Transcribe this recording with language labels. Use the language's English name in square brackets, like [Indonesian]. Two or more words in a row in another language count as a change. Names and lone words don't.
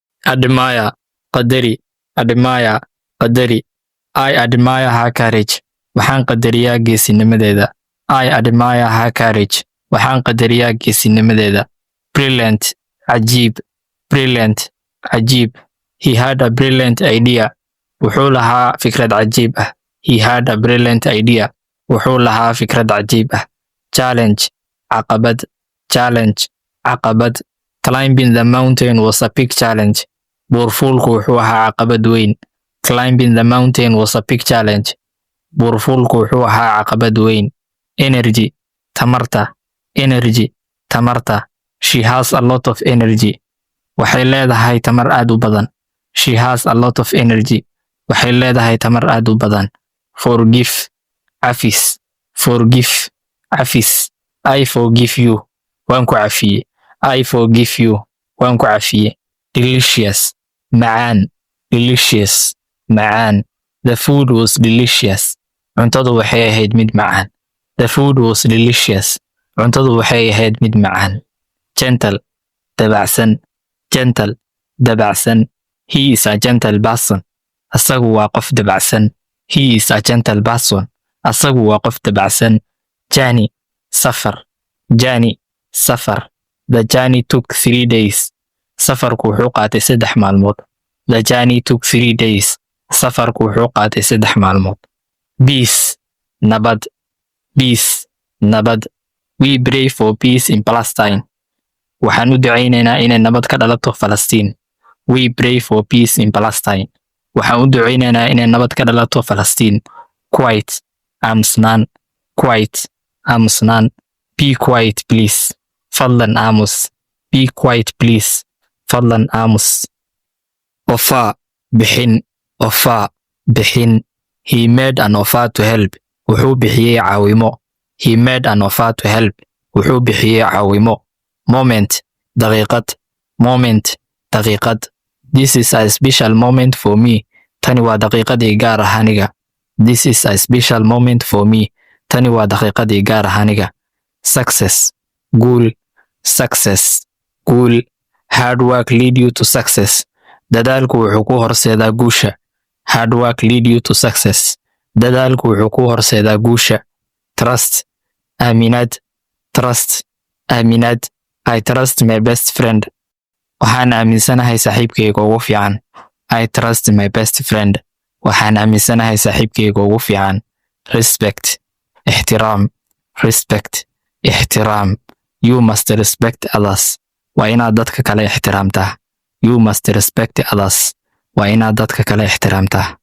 [English] admire qadari admire qadari I admire her courage [Somali] waxaan qadariyaa geesinimadeeda [English] I admire her courage [Somali] waxaan qadariyaa geesinimadeeda [English] brilliant cajiib brilliant cajiib he had a brilliant idea [Somali] wuxuu lahaa fikrad cajiib ah [English] he had a brilliant idea [Somali] wuxuu lahaa fikrad cajiib ah [English] challenge caqabad challenge caqabad climbing the mountain was a big challenge [Somali] buurfuulku wuxuu ahaa caqabad [English] weyn climbing the mountain was a big challenge [Somali] buurfuulku wuxuu ahaa caqabad weyn [English] energy tamarta energy tamarta she has a lot of energy [Somali] waxay leedahay tamar aad u badan [English] she has a lot of energy [Somali] waxay leedahay tamar aad u badan [English] forgive cafis forgive cafis I forgive you [Somali] waan ku cafiye [English] I forgive you [Somali] waan ku cafiye [English] delicious macaan delicious macaan the food was delicious [Somali] cuntadu waxay ahayd mid macaan [English] the food was delicious [Somali] cuntadu waxay ahayd mid macaan gentle dabacsan gentle dabacsan [English] he is a gentle person [Somali] asagu waa qof dabacsan [English] he is a gentle person [Somali] asagu waa qof dabacsan journey safar journey safar [English] the journey took 3 days [Somali] safarku wuxuu qaatay 3 maalmood the [English] journey took 3 days [Somali] safarku wuxuu qaatay 3 maalmood peace nabad peace nabad [English] we pray for peace in Palestine [Somali] waxaan u ducaynaynaa inay nabad ka dhalato Falastiin [English] we pray for peace in Palestine [Somali] waxaan u ducaynaynaa inay nabad ka dhalato Falastiin quiet aamusnaan quiet aamusnaan [English] be quiet please [Somali] fadlan aamus [English] be quiet please [Somali] fadlan aamus [English] offer bixin offer bixin he made an offer to help [Somali] wuxuu bixiyay caawimo [English] he made an offer to help [Somali] wuxuu bixiyay caawimo [English] moment daqiiqad moment daqiiqad this is a special moment for me [Somali] tani waa daqiiqadii gaar ah aniga [English] this is a special moment for me [Somali] tani waa daqiiqadii gaar ah aniga [English] success goal success goal hard work lead you to success [Somali] dadaalku wuxuu ku horseedaa guusha [English] hard work lead you to success [Somali] dadaalku wuxuu ku horseedaa guusha trust aaminad trust aaminad [English] I trust my best friend [Somali] waxaan aaminsanahay saaxiibkayga ugu fiican [English] I trust my best friend [Somali] waxaan aaminsanahay saaxiibkayga ugu fiican respect ixtiraam respect ixtiraam [English] you must respect others [Somali] waa inaad dadka kale ixtiraamtaa [English] you must respect others [Somali] waa inaad dadka kale ixtiraamtaa